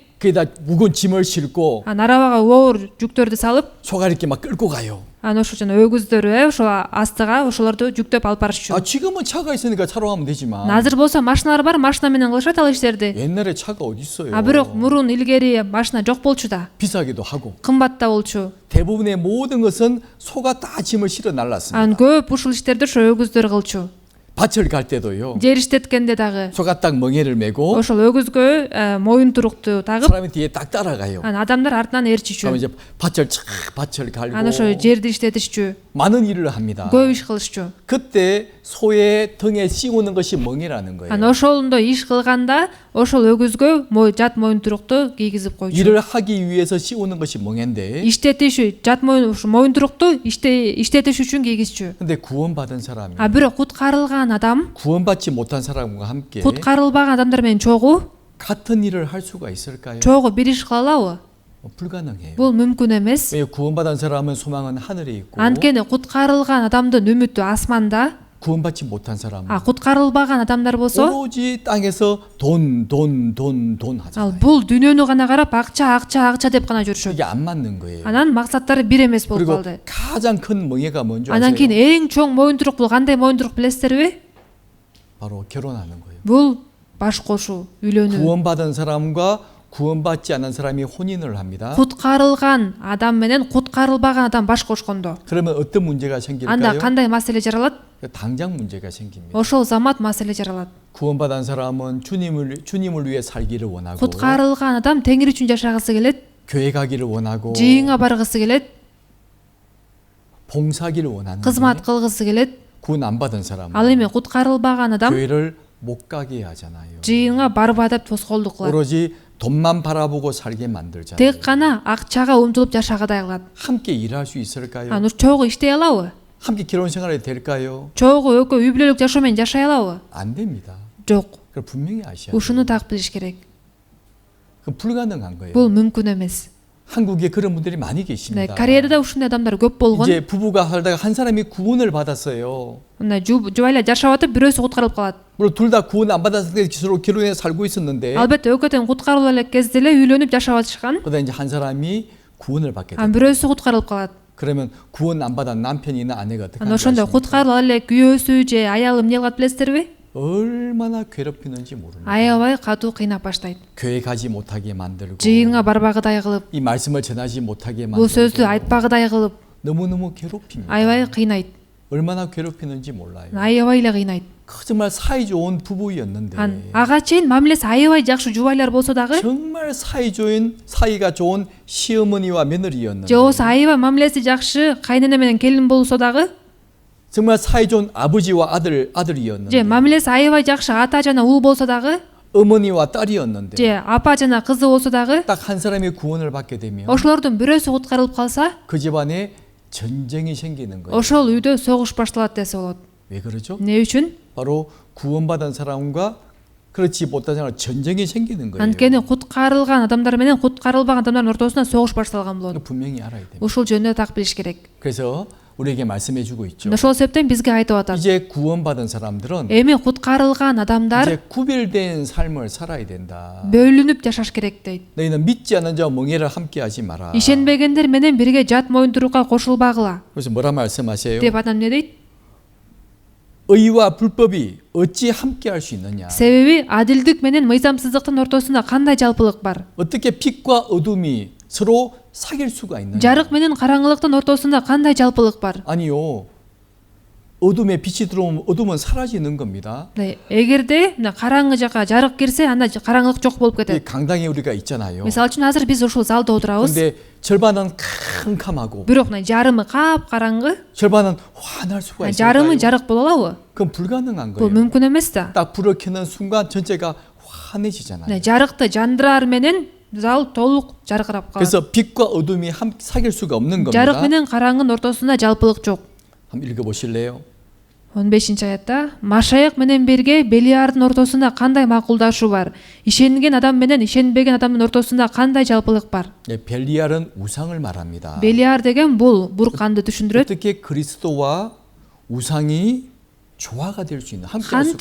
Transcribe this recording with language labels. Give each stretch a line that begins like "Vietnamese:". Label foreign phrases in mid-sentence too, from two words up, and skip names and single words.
Korean: 거기다 무거운 짐을 싣고
Kyrgyz: анан арабага оор жүктөрдү салып,
Korean: 소가 이렇게 막 끌고 가요.
Kyrgyz: анан ошо жана өгүздөрү ошо астыга ошолорду жүктөп алып барышчу.
Korean: 아 지금은 차가 있으니까 차로 하면 되지만
Kyrgyz: Азыр болсо машиналар бар, машина менен кылышат ал иштерди.
Korean: 옛날에 차가 어디 있어요?
Kyrgyz: Бирок мурун илгери машина жок болчу да.
Korean: 비싸기도 하고
Kyrgyz: Кымбат да болчу.
Korean: 대부분의 모든 것은 소가 다 짐을 실어 날랐습니다.
Kyrgyz: Анан көп ушул иштерди ошо өгүздөр кылчу.
Korean: 밭을 갈 때도요.
Kyrgyz: Жер иштеткенде дагы
Korean: 소가 딱 멍에를 메고
Kyrgyz: ошол өгүзгө моюнтурукту тагып,
Korean: 사람이 뒤에 딱 따라가요.
Kyrgyz: анан адамдар артынан
Korean: 그러면
Kyrgyz: ээрчичү.
Korean: 이제 밭을 갈고
Kyrgyz: Анан ошо жерди иштетишчү.
Korean: 많은 일을 합니다.
Kyrgyz: көп иш кылышчу.
Korean: 그때 소의 등에 씌우는 것이 멍이라는 거예요.
Kyrgyz: Анан ошондо иш кылганда ошол өгүзгө жат моюнтурукту кийгизип койчу.
Korean: 일을 하기 위해서 씌우는 것이 멍인데
Kyrgyz: иштетиш жат моюнтурукту иштетиш үчүн кийгизчү.
Korean: 근데 구원받은 사람이
Kyrgyz: Бирок куткарылган адам
Korean: 구원받지 못한 사람과 함께
Kyrgyz: куткарылбаган адамдар менен чогуу
Korean: 같은 일을 할 수가 있을까요?
Kyrgyz: бир иш кыла алабы?
Korean: 불가능해요.
Kyrgyz: Бул мүмкүн эмес.
Korean: 왜 구원받은 사람은 소망은 하늘에 있고
Kyrgyz: Анткени куткарылган адамдын үмүтү асманда,
Korean: 구원받지 못한 사람은
Kyrgyz: куткарылбаган адамдар болсо,
Korean: 오로지 땅에서 돈
Kyrgyz: ал
Korean: 하잖아요.
Kyrgyz: бул дүйнөнү гана карап акча деп гана жүрүшөт.
Korean: 이게 안 맞는 거예요.
Kyrgyz: Анан максаттары бир эмес болуп
Korean: 그리고
Kyrgyz: калды.
Korean: 가장 큰 멍해가 뭔지
Kyrgyz: Анан кийин
Korean: 아세요?
Kyrgyz: эң чоң моюнтурук бул кандай моюнтурук билесиздерби?
Korean: 바로 결혼하는 거예요.
Kyrgyz: Бул баш кошуу, үйлөнүү.
Korean: 구원받은 사람과 구원받지 않은 사람이 혼인을 합니다.
Kyrgyz: Куткарылган адам менен куткарылбаган адам баш кошкондо,
Korean: 그러면 어떤 문제가
Kyrgyz: анда
Korean: 생길까요?
Kyrgyz: кандай маселе жаралат?
Korean: 당장 문제가 생깁니다.
Kyrgyz: Ошол замат маселе жаралат.
Korean: 구원받은 사람은 주님을 위해 살기를 원하고
Kyrgyz: Куткарылган адам Теңир үчүн жашагысы келет,
Korean: 교회 가기를 원하고
Kyrgyz: жыйынга баргысы келет,
Korean: 봉사하기를 원하는데
Kyrgyz: кызмат кылгысы келет.
Korean: 구원 안 받은 사람은
Kyrgyz: Ал эми куткарылбаган адам
Korean: 교회를 못 가게 하잖아요.
Kyrgyz: жыйынга барба деп тоскоолдук кылат.
Korean: 오로지 돈만 바라보고 살게 만들잖아요.
Kyrgyz: Тек гана акчага умтулуп жашагадай кылат.
Korean: 함께 일할 수 있을까요?
Kyrgyz: Анан чогуу иштей алабы?
Korean: 함께 결혼 생활이 될까요?
Kyrgyz: Чогуу экөө үй бүлөлүк жашоо менен жашай алабы?
Korean: 안 됩니다.
Kyrgyz: Жок.
Korean: 그걸 분명히 아셔야 돼요.
Kyrgyz: Ушуну так билиш керек.
Korean: 그건 불가능한 거예요.
Kyrgyz: Бул мүмкүн эмес.
Korean: 한국에 그런 분들이 많이 계십니다.
Kyrgyz: Кореяда да ушундай адамдар көп болгон.
Korean: 이제 부부가 살다가 한 사람이 구원을 받았어요.
Kyrgyz: Мына жубайлар жашап атып бирөөсү куткарылып калат.
Korean: 물론 둘 다 구원 안 받았을 때 서로 결혼해 살고 있었는데
Kyrgyz: Албетте экөө тең куткарылып элек кезде эле үйлөнүп жашап атышкан.
Korean: 그러다 이제 한 사람이 구원을 받게 돼요.
Kyrgyz: Анан бирөөсү куткарылып калат.
Korean: 그러면 구원 안 받은 남편이나 아내가 어떻게
Kyrgyz: Анан ошондо
Korean: 하는지
Kyrgyz: куткарылып элек күйөөсү же аялы эмне кылат билесиздерби?
Korean: 얼마나 괴롭히는지 모릅니다.
Kyrgyz: Аябай катуу кыйнап баштайт.
Korean: 교회 가지 못하게 만들고
Kyrgyz: жыйынга барбагыдай кылып,
Korean: 이 말씀을 전하지 못하게
Kyrgyz: бул сөздү
Korean: 만들고
Kyrgyz: айтпагыдай кылып,
Korean: 너무너무 괴롭힙니다.
Kyrgyz: аябай кыйнайт.
Korean: 얼마나 괴롭히는지 몰라요.
Kyrgyz: аябай эле кыйнайт.
Korean: 정말 사이 좋은 부부였는데
Kyrgyz: Ан ага чейин мамилеси аябай жакшы жубайлар болсо дагы,
Korean: 정말 사이가 좋은 시어머니와 며느리였는데
Kyrgyz: же болбосо аябай мамилеси жакшы кайнене менен келин болсо дагы,
Korean: 정말 사이 좋은 아버지와
Kyrgyz: же
Korean: 아들이었는데
Kyrgyz: мамилеси аябай жакшы ата жана ул болсо дагы,
Korean: 어머니와 딸이었는데
Kyrgyz: же апа жана кызы болсо дагы,
Korean: 딱 한 사람이 구원을 받게 되면
Kyrgyz: ошолордун бирөөсү куткарылып калса,
Korean: 그 집안에 전쟁이 생기는 거예요.
Kyrgyz: ошол үйдө согуш башталат десе болот.
Korean: 왜 그러죠?
Kyrgyz: Эмне үчүн?
Korean: 바로 구원받은 사람과 그렇지 못한 사람 전쟁이 생기는 거예요.
Kyrgyz: Анткени куткарылган адамдар менен куткарылбаган адамдардын ортосунда согуш башталган болот.
Korean: 분명히 알아야 돼요.
Kyrgyz: Ушул жөнүндө так билиш керек.
Korean: 그래서 우리에게 말씀해 주고 있죠.
Kyrgyz: Ошол себептен бизге айтып атат.
Korean: 이제 구원받은 사람들은
Kyrgyz: Эми куткарылган адамдар
Korean: 이제 구별된 삶을 살아야 된다.
Kyrgyz: бөлүнүп жашаш керек дейт.
Korean: 너희는 믿지 않는 자와 멍에를 함께 하지 마라.
Kyrgyz: Ишенбегендер менен бирге жат моюндурукка кошулбагыла.
Korean: 그래서 뭐라 말씀하세요?
Kyrgyz: деп адам эмне дейт?
Korean: 의와 불법이 어찌 함께 할 수 있느냐?
Kyrgyz: Себеби адилдик менен мыйзамсыздыктын ортосунда кандай жалпылык бар?
Korean: 어떻게 빛과 어둠이 서로 사귈 수가 있느냐?
Kyrgyz: Жарык менен караңгылыктын ортосунда кандай жалпылык бар?
Korean: 아니요. 어둠에 빛이 들어오면 어둠은 사라지는 겁니다.
Kyrgyz: эгерде караңгы жака жарык кирсе, анда караңгылык жок болуп
Korean: 이
Kyrgyz: кетет.
Korean: 강당에 우리가 있잖아요.
Kyrgyz: Мисалы үчүн азыр биз ушул залда отурабыз.
Korean: 근데 절반은 캄캄하고
Kyrgyz: Бирок жарымы капкараңгы,
Korean: 절반은 환할 수가
Kyrgyz: жарымы
Korean: 있어요.
Kyrgyz: жарык боло алабы?
Korean: 그건 불가능한
Kyrgyz: Бул
Korean: 거예요.
Kyrgyz: мүмкүн эмес да.
Korean: 딱 불을 켜는 순간 전체가 환해지잖아요.
Kyrgyz: жарыкты жандыраар менен зал толук жаркырап калат.
Korean: 그래서 빛과 어둠이 사귈 수가 없는
Kyrgyz: жарык
Korean: 겁니다.
Kyrgyz: менен караңгынын ортосунда жалпылык жок.
Korean: 한번 읽어보실래요?
Kyrgyz: 15-аятта Машаяк менен берге Белиардын ортосунда кандай макулдашуу бар? Ишенген адам менен ишенбеген адамдын ортосунда кандай жалпылык бар?
Korean: 벨리알은 우상을 말합니다.
Kyrgyz: Белиар деген бул бурканды түшүндүрөт.
Korean: 어떻게 그리스도와 우상이 조화가 될 수 있는 함께 할 수가